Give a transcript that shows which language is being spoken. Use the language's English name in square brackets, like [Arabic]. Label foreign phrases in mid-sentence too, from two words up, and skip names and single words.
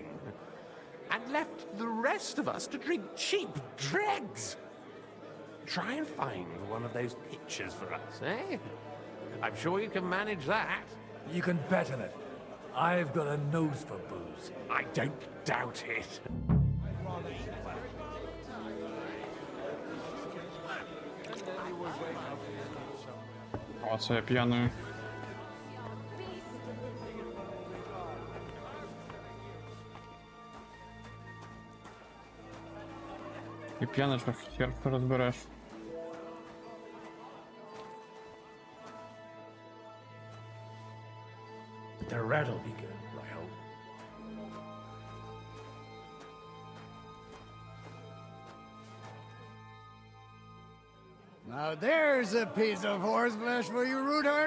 [English] And left the rest of us to drink cheap dregs. Try and find one of those pitchers for us, eh? I'm sure you can manage that. You can bet on it. I've got a nose for booze. I don't doubt it. [Polish] O, co ja pijany. [Ukrainian] І п'яний, що хер розбереш. [English] The red'll be good, I hope. Now there's a piece of horseflesh for you, Rootheart.